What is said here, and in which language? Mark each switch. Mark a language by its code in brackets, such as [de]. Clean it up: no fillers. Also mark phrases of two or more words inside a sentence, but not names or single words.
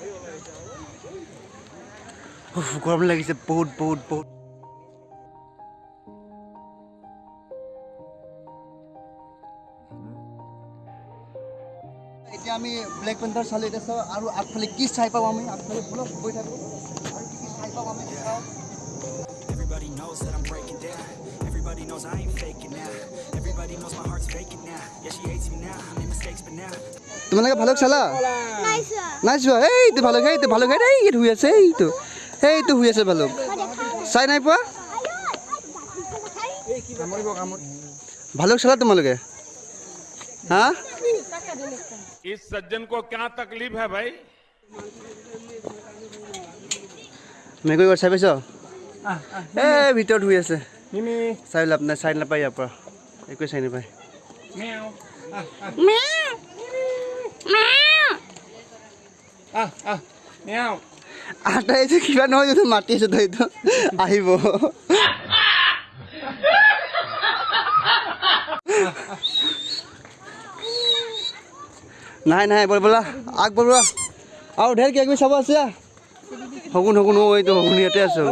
[as] গৰম লাগিছে বহুত এতিয়া আমি ব্লেক পেন্থাৰ চালোঁ এতিয়া চাওঁ আৰু আগফালে কি চাই পাওঁ আমি আগফালে বলক গৈ থাকোঁ আৰু কি চাই পাওঁ আমি চাওঁ [en] Everybody knows that I'm breaking down. Everybody knows I ain't faking now. Everybody knows my heart's vacant now. Yeah, she hates me now. I made mistakes, but now. [as] তোমালোকে ভালুক চালা নাই চোৱা এইটো ভালুক এইটো শুই আছে এইটো শুই আছে ভালুক চাই নাই পোৱা ভালুক চালা তোমালোকে হা [hi] इस सज्जन को क्या तकलीफ है भाई [as] মেকুৰী ঘৰ চাই পাইছ এই ভিতৰত শুই আছে চাই লাভ নাই চাই নাপায় ইয়াৰ পৰা একোৱে চাই নাপায় আটা এইটো কিবা নহয় যদি মাতি আছো তই এইটো আহিব নাই বলা আগবঢ়োৱা আৰু ঢেৰ কিবা কিবি চাব আছে শগুন এইটো শগুন ইয়াতে আছো